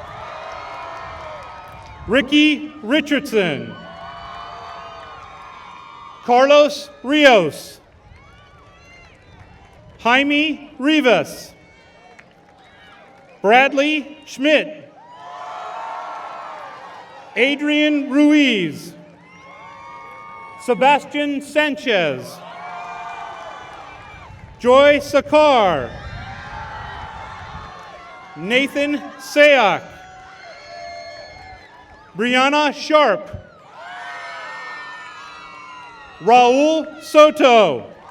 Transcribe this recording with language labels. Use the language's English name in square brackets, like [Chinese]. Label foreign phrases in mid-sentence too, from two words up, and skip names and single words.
[English] Ricky Richardson. Carlos Rios. Jaime Rivas. Bradley Schmidt. Adrian Ruiz. Sebastian Sanchez. Joy Sakar. Nathan Sayak. Brianna Sharp. Raul Soto.